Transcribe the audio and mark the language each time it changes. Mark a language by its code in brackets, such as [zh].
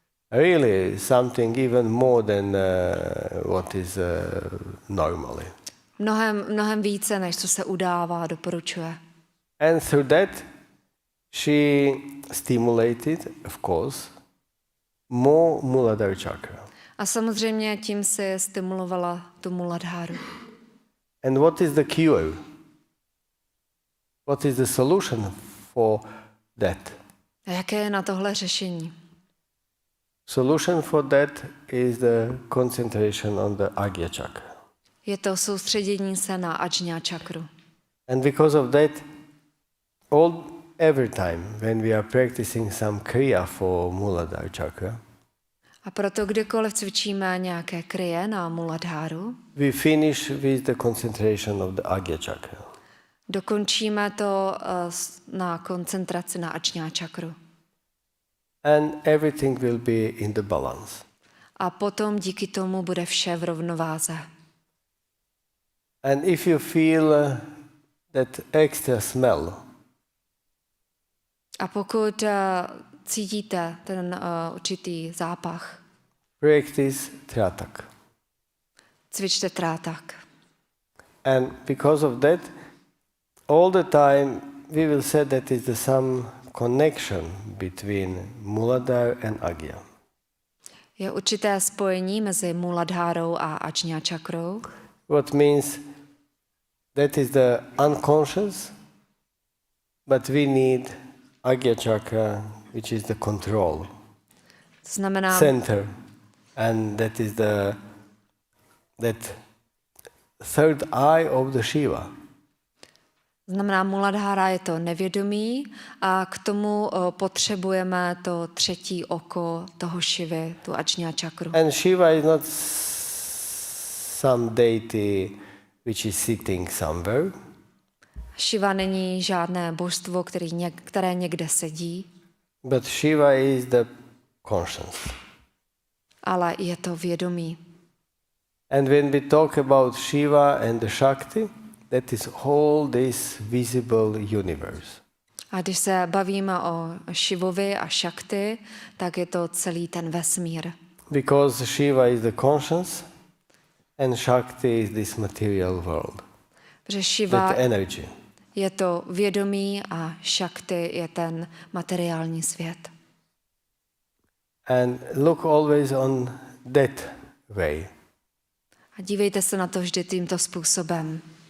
[en] Really something even more than what is normally. [cs] Mnohem více, než co se udává, doporučuje. [en] And through that she stimulated, of course, more Muladhara chakra. [cs] A samozřejmě tím si stimulovala tu Muladháru. [en] And what is the cure? What is the solution for that? [cs] A jaké je na tohle řešení? [en] Solution for that is the concentration on the Agya chakra. [cs] Je to soustředění se na Ajna čakru. [en] And because of that, every time when we are practicing some kriya for Muladhara chakra, [cs] A proto kdykoliv cvičíme nějaké kriye na Muladháru, [en] we finish with the concentration of the Agya chakra. [cs] dokončíme to na koncentraci na Ajna čakru. [en] And everything will be in the balance. [cs] A potom díky tomu bude vše v rovnováze. [en] And if you feel that extra smell, [cs] A pokud cítíte ten určitý zápach, [en] practice tratak. [cs] cvičte trátak. [en] And because of that, all the time we will say that is the some connection between Muladhara and Agya. [cs] Je určité spojení mezi Muladhárou a Ajna čakrou. [en] What means that is the unconscious, but we need Agya chakra, which is the control [cs] To znamená, [en] center, and that is that third eye of the Shiva. [cs] Muladhára je to nevědomí a k tomu potřebujeme to třetí oko toho Šivy, tu Ajna čakru. [en] And Shiva is not some deity which is sitting somewhere, [cs] Shiva není žádné božstvo, které někde sedí, [en] but Shiva is the conscience. [cs] ale je to vědomí. [en] And when we talk about Shiva and the Shakti, that is all this visible universe. [cs] A když se bavíme o Šivovi a Šakti, tak je to celý ten vesmír. [en] Because Shiva is the conscience and Shakti is this material world. [cs] Protože Šiva [en] That energy. [cs] je to vědomí a Šakti je ten materiální svět. [en] And look always on that way. [cs] A dívejte se na to vždy tímto způsobem.